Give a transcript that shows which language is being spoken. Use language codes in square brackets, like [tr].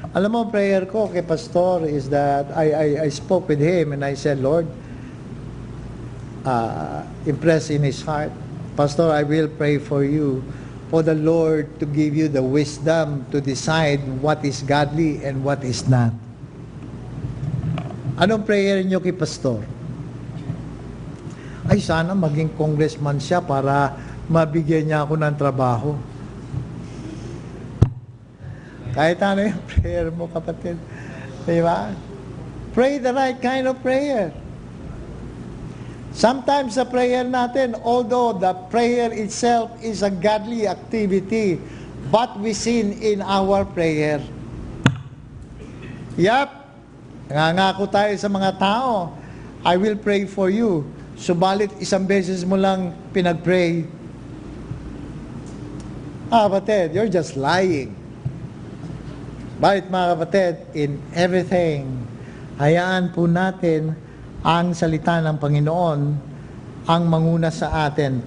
[tl] Alam mo, [en] prayer ko kay Pastor is that I spoke with him and I said, Lord, impress in his heart, Pastor, I will pray for you, for the Lord to give you the wisdom to decide what is godly and what is not. [tl] Anong prayer niyo kay Pastor? Ay, sana maging congressman siya para mabigyan niya ako ng trabaho. Kahit ano yung prayer mo, kapatid. Diba? [en] Pray the right kind of prayer. Sometimes the prayer natin, although the prayer itself is a godly activity, but we sin in our prayer. Yep. [tl] Nangangako tayo sa mga tao, [en] I will pray for you. [tl] Subalit isang beses mo lang pinag-pray. [en] Kapatid, you're just lying. [tl] Bakit mga kapatid, [en] in everything, [tl] hayaan po natin ang salita ng Panginoon ang manguna sa atin.